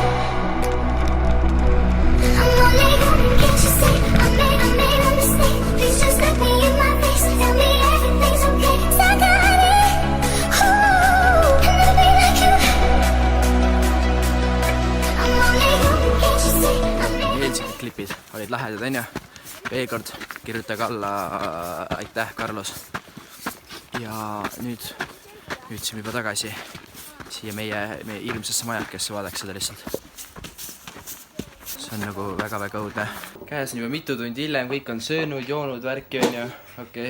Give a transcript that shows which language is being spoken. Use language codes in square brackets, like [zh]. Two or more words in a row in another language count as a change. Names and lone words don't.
[en] I'm only human, can't you see? I made a mistake. Please just look me in my face and tell me everything's okay. 'Cause I got it. Ooh, and I'll be like you. I'm only human, can't you see? [et] Eelsikid klipid olid lahedad, on ju? Veel kord kirjutage alla aitäh, Carlos. Ja nüüd jõudsime juba tagasi siia meie ilmsesse majakesse, vaadake seda lihtsalt. See on nagu väga-väga õudne. Käes on juba mitu tundi hiljem, kõik on söönud, joonud, värki on ju, okei.